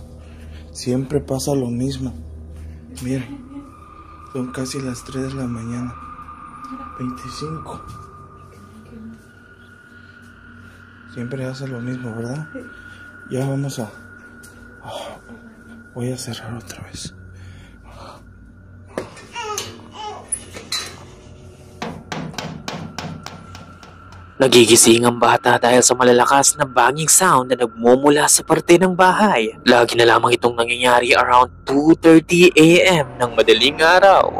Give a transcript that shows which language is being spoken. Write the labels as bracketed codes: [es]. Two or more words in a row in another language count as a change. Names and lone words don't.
[es] Siempre pasa lo mismo. Miren. Son casi las 3 de la mañana. 25. Siempre hace lo mismo, ¿verdad? Ya vamos a... voy a cerrar otra vez. [tl] Nagigising ang bata dahil sa malalakas na [en] banging sound [tl] na nagmumula sa parte ng bahay. Lagi na lamang itong nangyayari around 2:30 AM ng madaling araw.